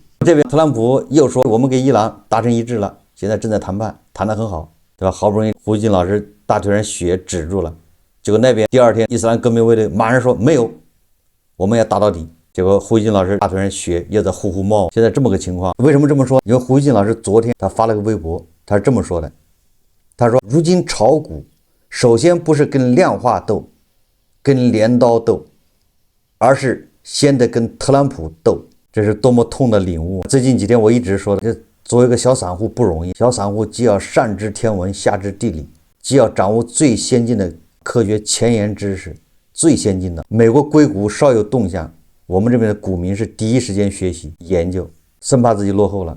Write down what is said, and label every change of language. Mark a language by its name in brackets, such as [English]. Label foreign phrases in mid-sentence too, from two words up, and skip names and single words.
[Chinese] 這邊特朗普又說，我們跟伊朗達成一致了，現在正在談判，談得很好，對吧？好不容易胡錫進老師大腿上血止住了，結果那邊第二天伊斯蘭革命衛隊馬上說沒有，我們要打到底。結果胡錫進老師大腿上血又在呼呼冒。現在這麼個情況，為什麼這麼說？因為胡錫進老師昨天他發了個微博，他是這麼說的，他說如今炒股首先不是跟量化鬥，跟鐮刀鬥，而是先得跟特朗普鬥。這是多麼痛的領悟。最近幾天我一直說的，這作為一個小散戶不容易，小散戶既要上知天文下知地理，既要掌握最先进的科學前沿知識，最先进的美国硅谷稍有动向，我們這邊的股民是第一時間學習研究，生怕自己落後了。